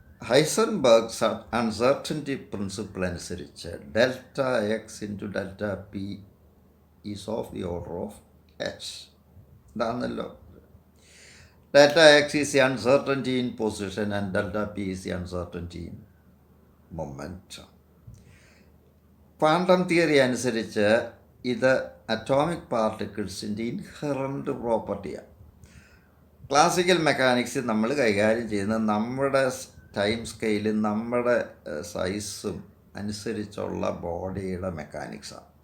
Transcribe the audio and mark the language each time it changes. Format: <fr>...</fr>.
<en>Heisenberg's uncertainty principle</en> <ml>അനുസരിച്ച്</ml> <en>Delta X into delta P is of the order of H.</en> <ml>ഇതാണല്ലോ.</ml> <en>Delta x is the uncertainty in position and delta p is the uncertainty in momentum.</en> <ml>Quantum theory അനുസരിച്ച് ഇത് atomic പാർട്ടിക്കിൾസിൻ്റെ inherent പ്രോപ്പർട്ടിയാണ്. Classical മെക്കാനിക്സിൽ നമ്മൾ കൈകാര്യം ചെയ്യുന്നത് നമ്മുടെ time സ്കെയിലും നമ്മുടെ സൈസും അനുസരിച്ചുള്ള ബോഡിയുടെ മെക്കാനിക്സാണ്.</ml>